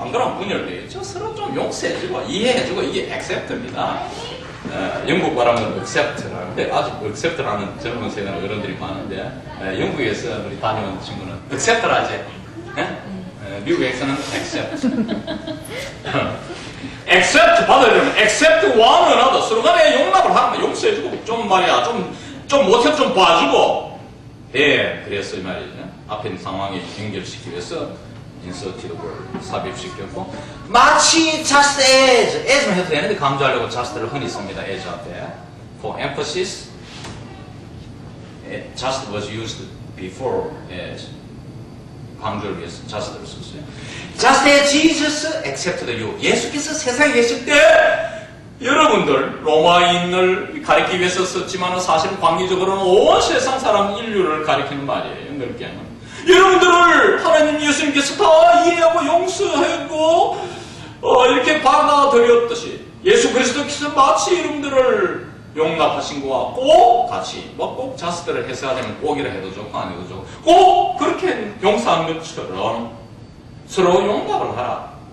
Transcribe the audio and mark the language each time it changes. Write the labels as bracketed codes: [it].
[ko] 안 그러면 분열되겠죠. 서로 좀 용서해주고 이해해주고 이게 accept입니다. 영국 말하면 accept라는데 아직 accept라는 젊은 세대는 어른들이 많은데 영국에서 우리 다녀온 친구는 accept라지. 미국에서는 accept. [en] accept [ko] 받아야 되면 [en] accept one another. [ko] 서로 간에 용납을 하는 거, 용서해주고 좀 말이야 좀 못해도 좀 봐주고. 예, 그래서 이 말이죠. 앞에 있는 상황에 연결시키기 위해서 [en] inserted word [ko] 삽입시켰고, 마치 [en] just as [ko] 만 해도 되는데 강조하려고 just를 흔히 씁니다. as 앞에. [en] For emphasis, just was used before as. [ko] 강조를 위해서 just를 썼어요. [en] Just as Jesus accepted you. [ko] 예수께서 세상에 계실 때 여러분들 로마인을 가리키기 위해서 썼지만 사실은 광기적으로는 온 세상 사람 인류를 가리키는 말이에요. 넓게 하면. 여러분들을 하나님 예수님께서 다 이해하고 용서하고 이렇게 받아들였듯이 예수 그리스도께서 마치 여러분들을 용납하신 것과 꼭 같이 꼭 자스들을 해석하자면 꼭이라 해도 좋고 안 해도 좋고 꼭 그렇게 용서한 것처럼 서로 용납을 하라.